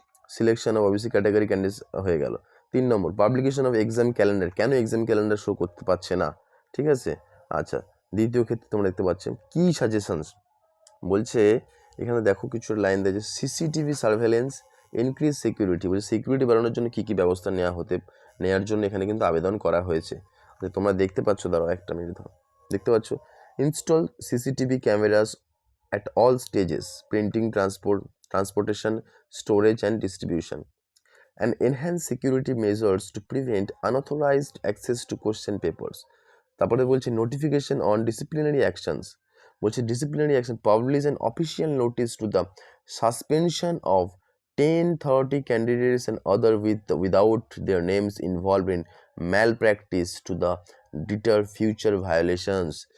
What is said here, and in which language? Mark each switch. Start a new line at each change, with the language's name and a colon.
English: selection of OBC category candidates
Bangla: হয়ে গেল। 3 নম্বর,
English: publication of exam calendar,
Bangla: কেন এক্সাম ক্যালেন্ডার শো করতে পারছে না। ঠিক আছে, আচ্ছা। দ্বিতীয় ক্ষেত্রে তোমরা দেখতে পাচ্ছ কি সাজেশনস, বলছে এখানে দেখো কিছু লাইন দিয়েছে, সিসিটিভি সার্ভেলেন্স, ইনক্রিজ সিকিউরিটি, বলছে সিকিউরিটি বাড়ানোর জন্য কী কী ব্যবস্থা নেওয়ার জন্য এখানে কিন্তু আবেদন করা হয়েছে। তোমরা দেখতে পাচ্ছ, দাঁড়াও একটা মিনিট, দেখতে পাচ্ছ,
English: Install CCTV cameras at all stages, printing, transportation, storage and distribution, and enhance security measures to prevent unauthorized access to question papers।
Bangla: তারপরে বলছে
English: notification on disciplinary actions,
Bangla: বলছে
English: Disciplinary action, publish an official notice to the suspension of 10-30 candidates and other without their names involved in malpractice to the deter future violations।